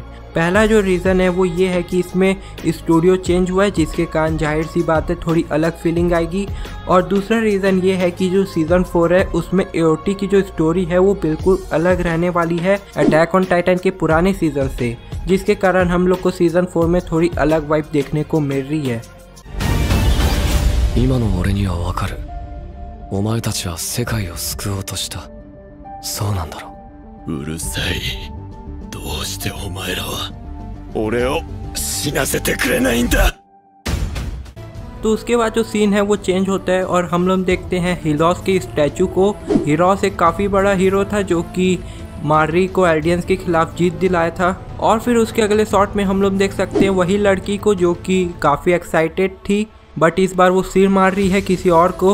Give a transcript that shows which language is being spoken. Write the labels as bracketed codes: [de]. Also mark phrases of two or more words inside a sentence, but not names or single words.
[hi] पहला जो रीज़न है वो ये है कि इसमें स्टूडियो चेंज हुआ है जिसके कारण जाहिर सी बात है थोड़ी अलग फीलिंग आएगी। और दूसरा रीज़न ये है कि जो सीज़न 4 है उसमें एओटी की जो स्टोरी है वो बिल्कुल अलग रहने वाली है अटैक ऑन टाइटन के पुराने सीज़न से, जिसके कारण हम लोग को सीज़न 4 में थोड़ी अलग वाइब देखने को मिल रही है। [ja] 今の俺にはわかる。お前たちは世界を救おうとした。そうなんだろう。うるさい。どうしてお前らは俺を死なせてくれないんだ。 [hi] तो उसके बाद जो सीन है वो चेंज होता है और हम लोग देखते हैं हीरोस के स्टैचू को। हीरोस एक काफ़ी बड़ा हीरो था जो कि मार्री को एल्डियंस के खिलाफ जीत दिलाया था। और फिर उसके अगले शॉट में हम लोग देख सकते हैं वही लड़की को जो कि काफ़ी एक्साइटेड थी, बट इस बार वो सिर मार रही है किसी और को।